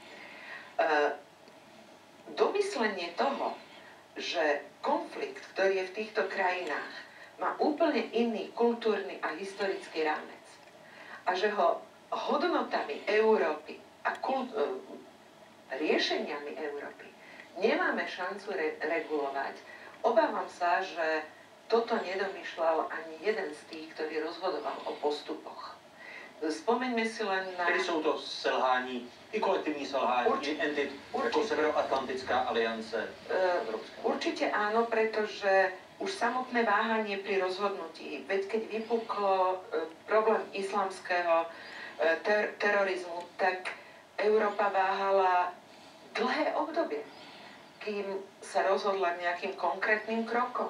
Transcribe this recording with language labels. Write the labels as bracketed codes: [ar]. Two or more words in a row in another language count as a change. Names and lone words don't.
[sk] Domyslenie toho, že konflikt, ktorý je v týchto krajinách, má úplne iný kultúrny a historický rámec a že ho hodnotami Európy a riešeniami Európy nemáme šancu regulovať, obávam sa, že toto nedomýšľal ani jeden z tých, ktorý rozhodoval o postupoch. Spomeňme si len na... [cs] Tedy jsou to selhání, i kolektivní selhání, i entit, jako Severoatlantická aliance Evropská. [sk] Určite áno, pretože už samotné váhanie pri rozhodnutí, veď keď vypuklo problém islamského terorizmu, tak Európa váhala dlhé obdobie, kým sa rozhodla nejakým konkrétnym krokom.